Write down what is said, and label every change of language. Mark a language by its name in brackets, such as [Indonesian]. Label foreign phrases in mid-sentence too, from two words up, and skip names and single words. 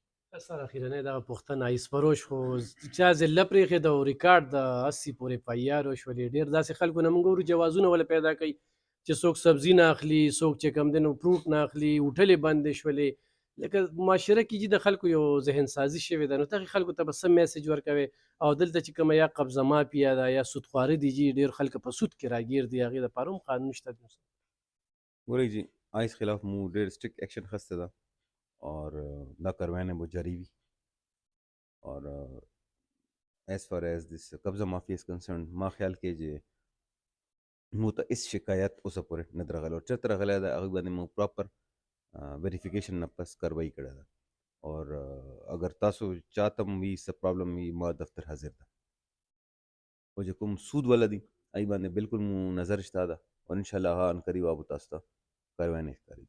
[Pashto] سر اخیرنۍ دغه پوښتنه ایسپروش خو چا ضلع پرېښې ده او ریکارډ د 80 پورې اف آی آر وشولې ډېر داسې خلکو نه موږ ګورو جوازونه ولا پیدا کوي چې څوک سبزي نه اخلي څوک چې کوم دی نو فروټ نه اخلي هوټلې بندې شولې لکه معاشره کې چې د خلکو یو ذهن سازي شوې ده نو دغې خلکو ته به څه میسج ورکوي او دلته چې کومه یا قبضه مافیا ده یا سودخواري دي جي ډېر خلک په سود کې راګیر دي هغې دپاره هم قانون شته دی. ګورئ جی آئس خلاف مو ډېر [English] strict action [Pashto] خسته ده اور دا [Urdu] کروائیں وہ جاری بھی [Pashto] اور [English] as far as this [Pashto] قبضہ [English] mafia is concerned [Pashto] ما خیال کې چې مو ته اس شکایت اوسه پورې نه درغله او چېرته راغلی ده هغې باندې مو [English] proper verification [Pashto] نه پس کاروايي کړې ده [Urdu] اور اگر [Pashto] تاسو چاته هم وي څه پرابلم وي ما دفتر حاضر ده او چې کوم سود والا دي هغې باندې بالکل مو نظر شته ده او انشاءالله هغه [Arabic] ان قریب [Pashto] به تاسو ته کاروایی نه ښکاري.